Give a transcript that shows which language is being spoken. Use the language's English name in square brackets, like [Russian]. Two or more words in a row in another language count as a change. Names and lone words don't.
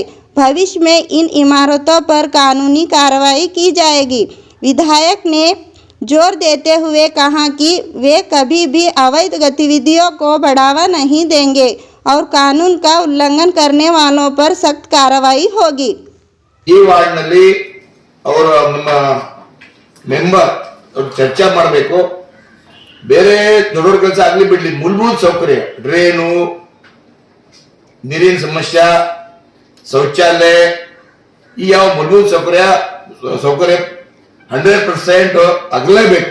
[Hindi] भविष्य में इन इमारतों पर कानूनी कार्रवाई की जाएगी। विधायक ने जोर देते हुए कहा कि वे कभी भी अवैध गतिविधियों को बढ़ावा नहीं देंगे और कानून का उल्लंघन करने वालों पर सख्त कार्रवाई होगी। [Kannada] ಈ ವಾರ್ಡ್ನಲ್ಲಿ ಅವರು ನಮ್ಮ ಮೆಂಬರ್ ಚರ್ಚೆ ಮಾಡಬೇಕು. ಬೇರೆ ದೊಡ್ಡ ಕೆಲಸ ಆಗಲಿ ಬಿಡ್ಲಿ, ಮೂಲಭೂತ ಸೌಕರ್ಯ, ಡ್ರೈನು, ನೀರಿನ ಸಮಸ್ಯೆ, ಶೌಚಾಲಯ, ಈ ಯಾವ ಮೂಲಭೂತ ಸೌಕರ್ಯ 100% ಆಗಲೇಬೇಕು.